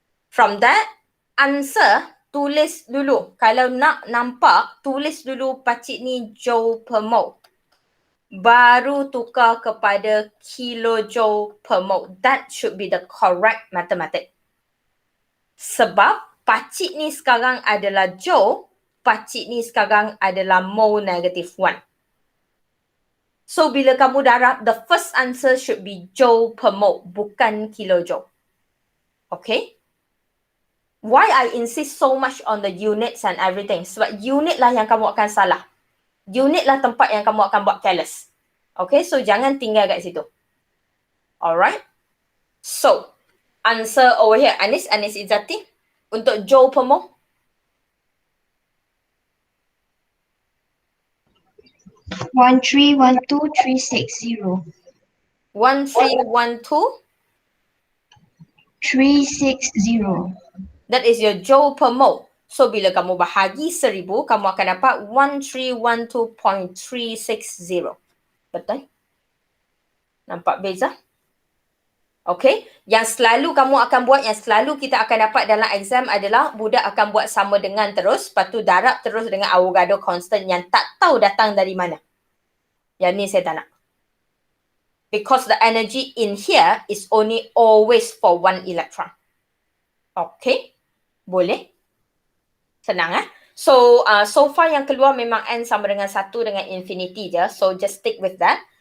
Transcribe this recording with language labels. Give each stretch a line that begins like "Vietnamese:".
English: From that, answer
Malay: tulis dulu. Kalau nak nampak, tulis dulu pacik ni joule per mole. Baru tukar kepada kilojoule per mole.
English: That should be the correct mathematics.
Malay: Sebab pacik ni sekarang adalah joule, pacik ni sekarang adalah mole negative 1.
English: So
Malay: bila kamu darab,
English: the first answer should be joule per mole,
Malay: bukan
English: kilojoule. Okay? Why I insist so much on the units and everything?
Malay: Sebab unit lah yang kamu akan salah. Unit lah tempat yang kamu akan buat careless. Okay, so jangan tinggal kat situ. Alright.
English: So, answer over here. Anis Izzati.
Malay: Untuk
English: joule per mole. 1312360. 1312. 360. That is your joule per mole.
Malay: So, bila kamu bahagi 1000, kamu akan dapat 1312.360. Betul? Nampak beza? Okay. Yang selalu kamu akan buat, yang selalu kita akan dapat dalam exam adalah budak akan buat sama dengan terus, lepas tu darab terus dengan Avogadro constant yang tak tahu datang dari mana. Yang ni saya tak nak.
English: Because the energy in here is only always for 1 electron.
Malay: Okay. Boleh? Senang So, so far yang keluar memang N sama dengan 1 dengan infinity je.
English: So, just stick with that.